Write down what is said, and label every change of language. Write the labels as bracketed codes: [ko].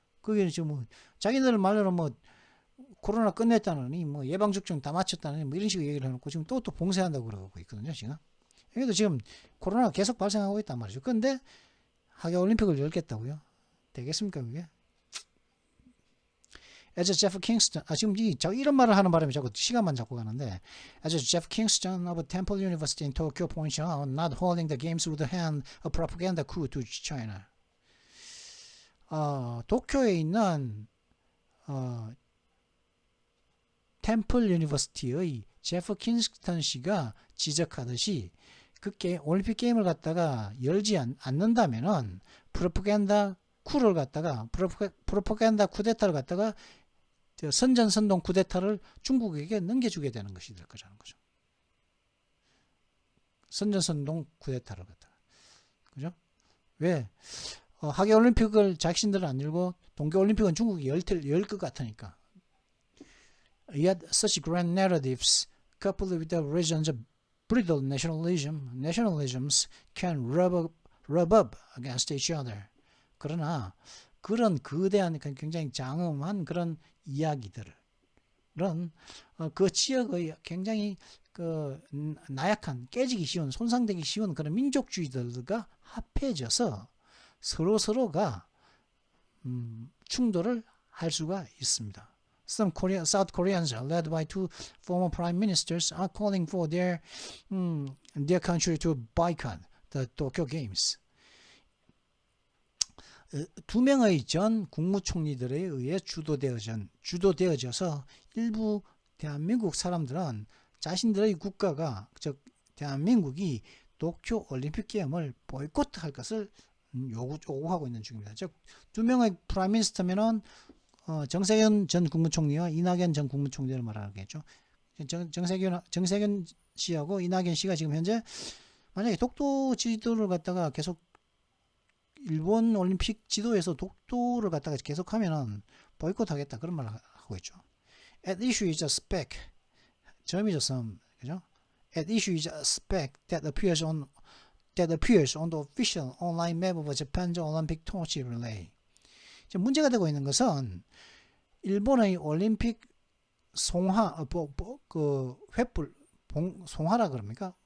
[ko] 그게 지금 뭐 자기들 말로는 뭐 코로나 끝냈다느니 뭐 예방 접종 다 마쳤다느니 뭐 이런 식으로 얘기를 해놓고 지금 또 봉쇄한다고 그러고 있거든요. 지금 여기도 지금 코로나가 계속 발생하고 있단 말이죠. 그런데 하계 올림픽을 열겠다고요? 되겠습니까 그게? [en] As Jeff Kingston, [ko] 지금 이런 말을 하는 바람에 자꾸 시간만 잡고 가는데, [en] as Jeff Kingston of Temple University in Tokyo points out, not holding the games would hand a propaganda coup to China. [ko] 도쿄에 있는 템플 유니버시티의 제프 킹스턴 씨가 지적하듯이 그 올림픽 게임을 갖다가 열지 않는다면은 프로파간다 쿠를 갖다가 프로파간다 쿠데타를 갖다가 선전선동 쿠데타를 중국에게 넘겨주게 되는 것이 될 거라는 거죠. 선전선동 쿠데타를 갖다가 그죠? 왜 하계 올림픽을 자신들은 안 열고 동계 올림픽은 중국이 열 것 같으니까. [en] Yet such grand narratives, coupled with the region's brittle nationalisms, can rub up against each other. [ko] 그러나 그런 거대한 굉장히 장엄한 그런 이야기들은 그 지역의 굉장히 그 나약한 깨지기 쉬운 손상되기 쉬운 그런 민족주의들과 합해져서 서로가 충돌을 할 수가 있습니다. [en] Some South Koreans, led by two former prime ministers, are calling for their country to boycott the Tokyo Games. [ko] 두 명의 전 국무총리들에 의해 주도되어져서 일부 대한민국 사람들은 자신들의 국가가 즉 대한민국이 도쿄 올림픽 게임을 보이콧할 것을 요구하고 있는 중입니다. 즉 두 명의 프라임 미니스터면은 정세균 전 국무총리와 이낙연 전 국무총리를 말하겠죠. 정세균 씨하고 이낙연 씨가 지금 현재 만약에 독도 지도를 갖다가 계속 일본 올림픽 지도에서 독도를 갖다가 계속하면은 보이콧하겠다 그런 말을 하고 있죠. [en] At issue is a speck. [ko] 점이죠, 점. 그죠? [en] At issue is a speck that appears on the official online map of Japan's Olympic torch relay. [ko] 문제가 되고 있는 것은 일본의 올림픽 송화 그 횃불 송화라 그럽니까?